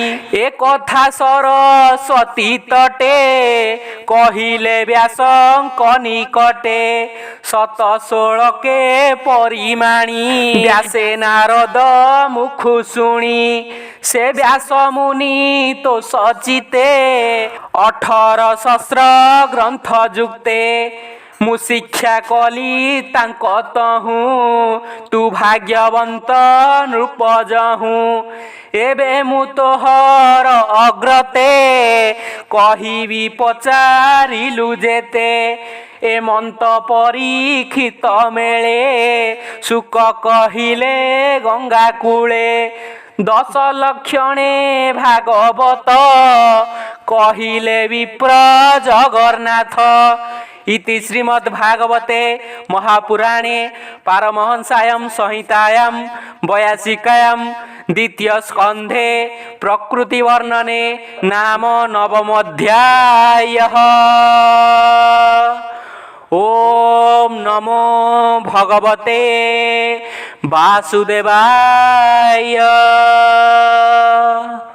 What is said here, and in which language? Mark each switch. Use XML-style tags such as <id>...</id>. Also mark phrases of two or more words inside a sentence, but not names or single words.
<or>ଏ କଥା ସରସ୍ୱତୀ ତଟେ କହିଲେ ବ୍ୟାସଙ୍କ ନିକଟେ ଶତ ଷୋଡ଼କେ ପରିମାଣୀ ବ୍ୟାସେ ନାରଦ ମୁଖୁ ଶୁଣି ସେ ବ୍ୟାସ ମୁନି ତୋ ସଚିତେ 18 ସହସ୍ର ଗ୍ରନ୍ଥ ଯୁକ୍ତେ ମୁଁ ଶିକ୍ଷା କଲି ତାଙ୍କ ତହୁଁ ତୁ ଭାଗ୍ୟବନ୍ତ ନୃପ ଯହୁଁ ଏବେ ମୁଁ ତୋହର ଅଗ୍ରତେ କହିବି ପଚାରିଲୁ ଯେତେ ଏ ମନ୍ତ ପରୀକ୍ଷିତ ମେଳେ ଶୁକ କହିଲେ ଗଙ୍ଗା କୂଳେ 10 ଲକ୍ଷଣେ ଭାଗବତ କହିଲେ ବିପ୍ର ଜଗନ୍ନାଥ</or> <sa>इति श्रीमद्भागवते महापुराणे पारमहंसायां संहितायां 82 द्वितीय स्कन्धे प्रकृतिवर्णने नाम नवमोऽध्यायः। ओम नमो भगवते वासुदेवाय।</sa>